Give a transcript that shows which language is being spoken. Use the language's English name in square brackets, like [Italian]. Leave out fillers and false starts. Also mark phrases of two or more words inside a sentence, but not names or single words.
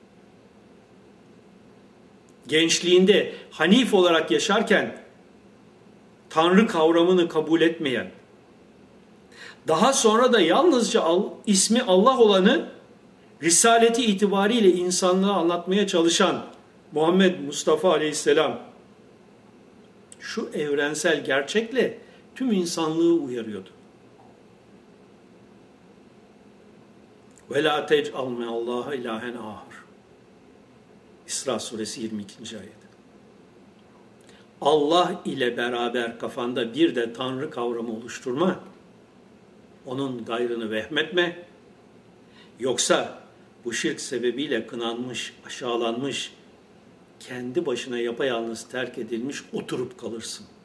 [Turkish] Gençliğinde Hanif olarak yaşarken Tanrı kavramını kabul etmeyen, daha sonra da yalnızca ismi Allah olanı risaleti itibariyle insanlığa anlatmaya çalışan Muhammed Mustafa aleyhisselam şu evrensel gerçekle tüm insanlığı uyarıyordu. [Arabic] وَلَا تَجْعَلْ مَا اللّٰهَ اِلٰهًا آخَرَ [Turkish] İsra suresi 22. ayet. Allah ile beraber kafanda bir de Tanrı kavramı oluşturma, onun gayrını vehmetme, yoksa bu şirk sebebiyle kınanmış, aşağılanmış kendi başına yapayalnız terk edilmiş oturup kalırsın.